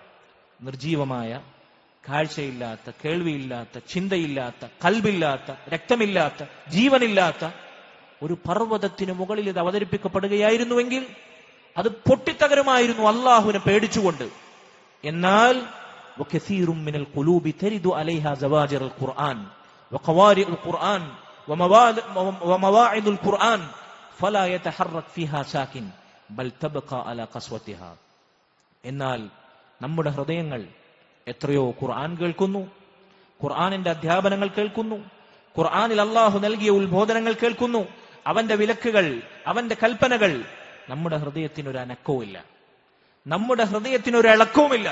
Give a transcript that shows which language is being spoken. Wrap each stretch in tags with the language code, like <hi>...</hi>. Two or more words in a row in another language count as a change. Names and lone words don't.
<ml>നിർജീവമായ, കാഴ്ചയില്ലാത്ത, കേൾവിയില്ലാത്ത, ചിന്തയില്ലാത്ത, കൽബില്ലാത്ത, രക്തമില്ലാത്ത, ജീവനില്ലാത്ത ഒരു പർവ്വതത്തിന് മുകളിൽ ഇത് അവതരിപ്പിക്കപ്പെടുകയായിരുന്നുവെങ്കിൽ അത് പൊട്ടിത്തകരുമായിരുന്നു അള്ളാഹുവിനെ പേടിച്ചുകൊണ്ട്.</ml> <ar>എന്നാൽ وكثير من القلوب ترد عليها زواجر القرآن وقوارئ القرآن ومواعظ القرآن فلا يتحرك فيها ساكن بل تبقى على قسوتها.</ar> <ml>എന്നാൽ നമ്മുടെ ഹൃദയങ്ങൾ എത്രയോ ഖുർആൻ കേൾക്കുന്നു, ഖുർആനിന്റെ അധ്യാപനങ്ങൾ കേൾക്കുന്നു, ഖുർആനിൽ അള്ളാഹു നൽകിയ ഉത്ബോധനങ്ങൾ കേൾക്കുന്നു, അവന്റെ വിലക്കുകൾ, അവന്റെ കൽപ്പനകൾ. നമ്മുടെ ഹൃദയത്തിനൊരു അനക്കവുമില്ല, നമ്മുടെ ഹൃദയത്തിനൊരു ഇളക്കവുമില്ല.</ml>